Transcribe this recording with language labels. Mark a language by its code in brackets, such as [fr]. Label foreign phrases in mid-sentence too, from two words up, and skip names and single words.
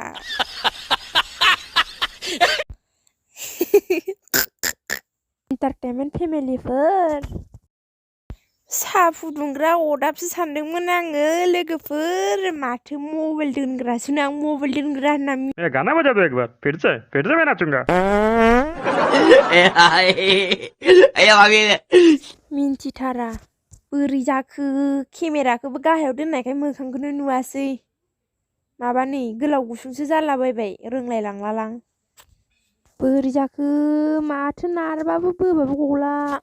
[brx] एन्टारटेनमेन्ट फेमिलिफोर साहा फुदुंग्रा अरदाबसो सानदोंमोन आङो लोगोफोर माथो मबाइल दोनग्रासो आं मबाइल दोनग्रा होनना [hi] गाना बजा दो एक बार फिर से मैं नाचूंगा [brx] मिन्थिथारा बोरै जाखो केमेराखौबो गाहायाव दोननायखाय मोखांखौनो नुवासै माबा नै गोलाव गुसुंसो जालाबायबाय रोंलायलांलालां बोरै जाखो माथो नारबाबो बोबाबो गला